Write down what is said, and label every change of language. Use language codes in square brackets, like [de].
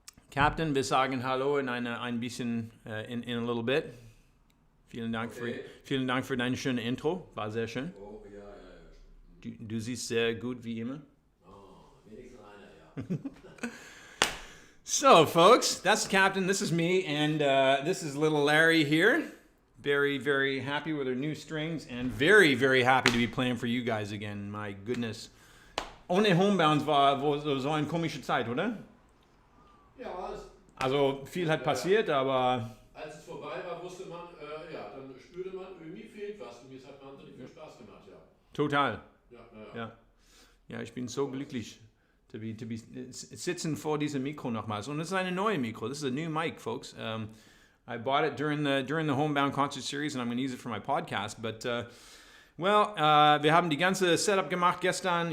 [de] Captain, wir sagen Hallo in ein bisschen, [en] in a little bit. [de] Vielen Dank für dein schönes Intro. War sehr schön. Oh, ja. Du siehst sehr gut wie immer. Oh, wenigstens einer, ja. [en] So, folks, that's the captain. This is me, and this is little Larry here. Very, very happy with our new strings, and very, very happy to be playing for you guys again. My goodness. [de] Ohne Homebound war so eine komische Zeit, oder? Ja, Also viel hat passiert, aber... Als es vorbei war, wusste man, dann spürte man, irgendwie fehlt was. Und es hat wahnsinnig viel Spaß gemacht, ja. Total. Ja. Ja, ich bin so glücklich [en] to be [de] sitzen vor diesem Mikro nochmals. Und es ist eine neue Mikro. [en] This is a new mic, folks. I bought it during the Homebound concert series, and I'm going to use it for my podcast. But [de] wir haben die ganze Setup gemacht gestern.